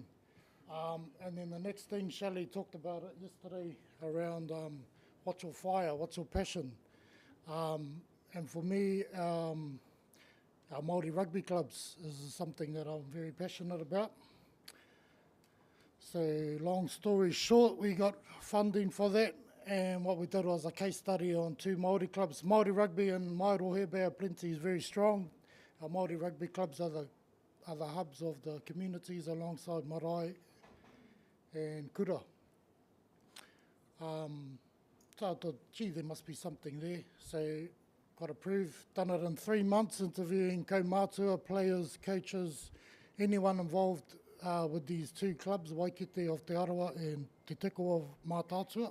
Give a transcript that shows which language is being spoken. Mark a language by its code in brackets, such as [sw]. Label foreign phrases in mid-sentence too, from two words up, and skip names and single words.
[en] And then the next thing, Shelley talked about it yesterday around what's your fire, what's your passion? And for me, our Māori rugby clubs is something that I'm very passionate about. So long story short, we got funding for that, and what we did was a case study on 2 Māori clubs. Māori rugby in Mairohe Bay Plenty is very strong. Our Māori rugby clubs are the hubs of the communities alongside marae and kura. So I thought, gee, there must be something there. So got approved, done it in 3 months, interviewing kaumātua, players, coaches, anyone involved with these 2 clubs, Waikite of Te Arawa and Te Teko of Mātātua.